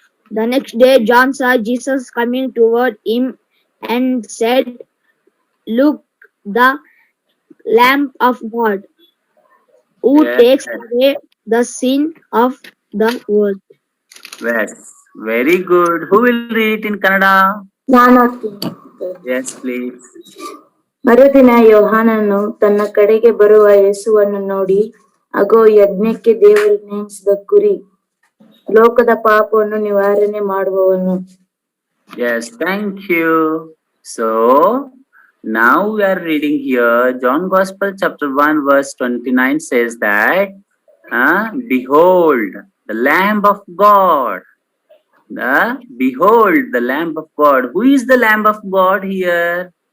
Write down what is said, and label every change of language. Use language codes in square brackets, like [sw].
[en] The next day, John saw Jesus coming toward him and said, "Look, the Lamb of God, who Yes. takes away the sin of the world." Yes, very good. Who will read it in Kannada? [kn] ನಾನು ಓದ್ತೀನಿ. [en] Yes, please. [kn] ಮರುದಿನ ಯೋಹಾನನು ತನ್ನ ಕಡೆಗೆ ಬರುವ ಯೇಸುವನ್ನು ನೋಡಿ, ಅಗೋ, ಯಜ್ಞಕ್ಕೆ ದೇವರು ನೇಮಿಸಿದ ಕುರಿ, ಲೋಕದ ಪಾಪವನ್ನು ನಿವಾರಣೆ ಮಾಡುವವನು. [en] Yes, thank you. So now we are reading here John Gospel chapter 1 verse 29 says that behold the Lamb of God. Behold the Lamb of God. Who is the Lamb of God here?